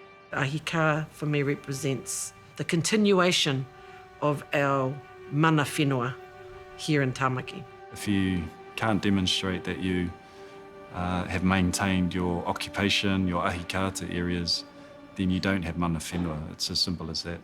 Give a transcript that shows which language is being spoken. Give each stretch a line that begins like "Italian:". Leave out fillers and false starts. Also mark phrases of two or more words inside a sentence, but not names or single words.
English: Ahika for me represents the continuation of our
Māori: mana whenua
English: here in Tāmaki. If you can't demonstrate that you have maintained your occupation, your ahikata areas, then you don't have
Māori: mana whenua.
English: It's as simple as that.